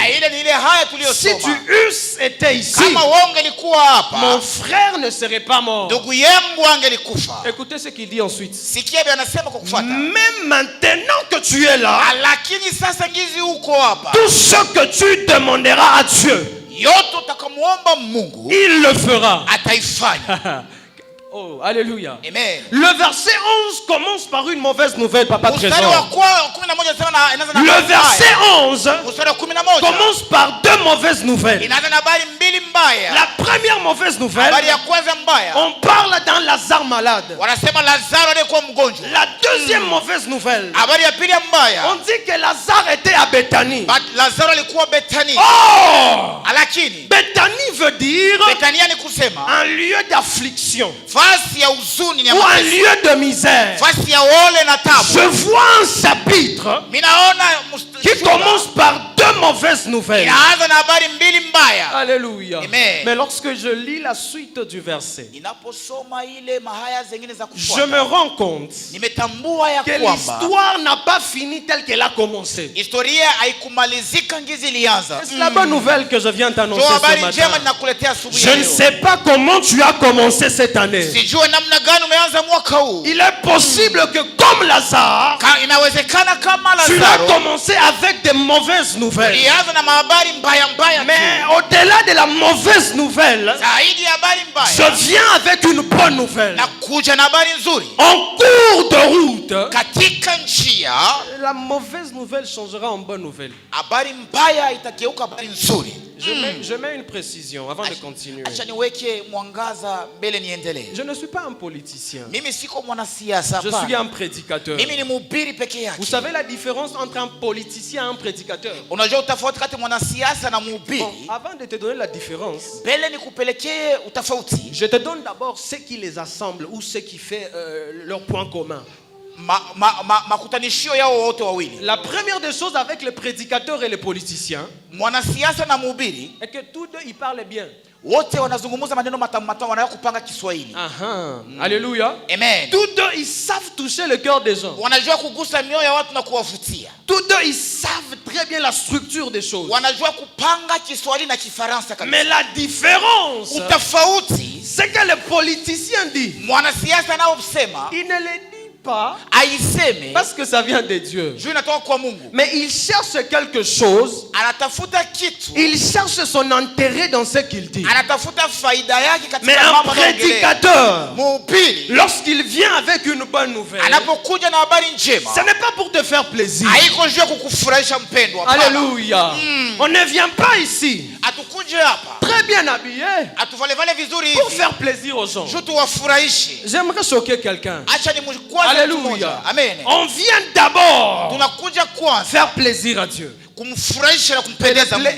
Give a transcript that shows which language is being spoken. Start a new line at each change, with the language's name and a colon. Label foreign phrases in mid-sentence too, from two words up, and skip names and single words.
Swahili: na ile ni ile haya si tuliyosoma,
French: tu eusses été ici,
Swahili: kama wewe ungelikuwa
French: mon
Swahili: hapa,
French: frère ne serait pas mort.
Swahili: ndugu yangu angelikufa.
French: Écoutez ce qu'il dit ensuite.
Swahili: Sikia Biblia anasema kwa kufuata,
French: Même maintenant que tu es là,
Swahili: lakini sasa ngizi uko hapa,
French: tout ce que tu demanderas à Dieu,
Swahili: yote utakamuomba Mungu
French: il le fera.
Swahili: ataifanya.
French: Oh, alléluia. Amen. Le verset 11 commence par une mauvaise nouvelle, Papa
Swahili: Mstari wa
French: Trésor.
Swahili: 11 inasema inaanza na
French: Le
Swahili: habari
French: verset
Swahili: mbaya. 11 Mstari wa 11
French: commence par deux mauvaises nouvelles.
Swahili: inaanza na habari mbili mbaya.
French: La première mauvaise nouvelle,
Swahili: Habari ya kwanza mbaya,
French: on parle d'un Lazare malade.
Swahili: wanasema Lazaro aliyekuwa mgonjwa.
French: La deuxième mauvaise nouvelle,
Swahili: Habari ya pili mbaya,
French: on dit que Lazare était à Béthanie.
Swahili: Lazaro alikuwa Betania. Oh! Lakini
French: Béthanie veut dire
Swahili: Betania ni kusema
French: un lieu d'affliction
Swahili: fasi ya huzuni na
French: ou un
Swahili: mateso,
French: lieu de misère.
Swahili: fasi ya ole na
French: Je
Swahili: tabu.
French: vois un chapitre
Swahili: Minaona
French: qui commence par deux mauvaises nouvelles.
Swahili: inaanza na habari mbili mbaya.
French: Alléluia. Amen. Mais lorsque je lis la suite du verset,
Swahili: Ninaposoma ile mahaya zingine za
French: je
Swahili: kufuata,
French: me rends compte
Swahili: nimetambua ya
French: que
Swahili: kwamba
French: l'histoire n'a pas fini telle qu'elle a commencé.
Swahili: historia haikumalizika ngizi ilianza.
French: C'est la bonne nouvelle que je viens t'annoncer
Swahili: Ndio
French: ce
Swahili: habari njema
French: matin.
Swahili: ninakuletea asubuhi
French: Je
Swahili: ya
French: ne
Swahili: leo.
French: sais pas comment tu as commencé cette année.
Swahili: Sijue namna gani umeanza mwaka huu.
French: Il est possible que comme Lazare,
Swahili: Inawezekana kama
French: tu as
Swahili: Lazaro
French: commencé avec des mauvaises nouvelles.
Swahili: ulianza na mahabari mbaya mbaya
French: Mais tu. au-delà de la mauvaise nouvelle,
Swahili: Zaidi ya habari
French: je
Swahili: mbaya
French: viens avec une bonne nouvelle.
Swahili: na kuja na habari nzuri.
French: En cours de route,
Swahili: Katika njia
French: la mauvaise nouvelle changera en bonne nouvelle.
Swahili: habari mbaya itageuka habari nzuri.
French: Je mets une précision avant de continuer.
Swahili: Acha niweke mwangaza mbele niendelee.
French: Je ne suis pas un politicien.
Swahili: Mimi siko mwanasiasa
French: Je
Swahili: hapana.
French: suis un prédicateur.
Swahili: Mimi ni mhubiri peke yake.
French: Vous savez la différence entre un politicien et un prédicateur?
Swahili: Unajua utofauti kati ya mwanasiasa na
French: Bon,
Swahili: mhubiri?
French: avant de te donner la différence,
Swahili: Mbele nikupelekee utofauti.
French: je te donne d'abord ce qui les assemble ou ce qui fait leur point commun.
Swahili: Makutanishio yao wote wawili.
French: La première des choses avec le prédicateur et le politicien
Swahili: Mwanasiasa na mhubiri
French: est que tous deux ils parlent bien.
Swahili: wote wanazungumza maneno matamu matamu, wanaweza kupanga Kiswahili.
French: Alléluia. Amen. Tous deux ils savent toucher toucher le cœur des gens.
Swahili: wanajua kugusa mioyo ya watu na kuwavutia.
French: Tous deux, ils savent très bien la structure des choses.
Swahili: Wanajua kupanga Kiswahili na Kifaransa kabisa.
French: Mais la différence,
Swahili: Utafauti,
French: c'est que le politicien dit,
Swahili: mwanasiasa anaosema
French: il ne le dit pas
Swahili: aiseme
French: parce que ça vient de Dieu.
Swahili: juu inatoka kwa Mungu.
French: Mais il cherche quelque chose,
Swahili: Anatafuta kitu,
French: il cherche son intérêt dans ce qu'il dit.
Swahili: anatafuta faida yake
French: Mais
Swahili: katika
French: un
Swahili: mambo anayoongelea.
French: prédicateur,
Swahili: Mhubiri
French: lorsqu'il vient avec une bonne nouvelle,
Swahili: anapokuja na habari njema,
French: ce n'est pas pour te faire plaisir.
Swahili: haiko juu ya kukufurahisha mpendwa. Hapana.
French: Alléluia. On ne vient pas ici
Swahili: Atukuje hapa
French: très bien habillé
Swahili: atuvalevale vizuri
French: pour
Swahili: hivi
French: faire plaisir aux gens.
Swahili: juu tuwafurahishe.
French: J'aimerais choquer quelqu'un.
Swahili: Acha ni mkwaza mtu
French: Alléluia.
Swahili: mmoja.
French: Amen. On vient d'abord
Swahili: Tunakuja kwanza
French: faire plaisir à Dieu.
Swahili: kumfurahisha na kumpendeza Mungu.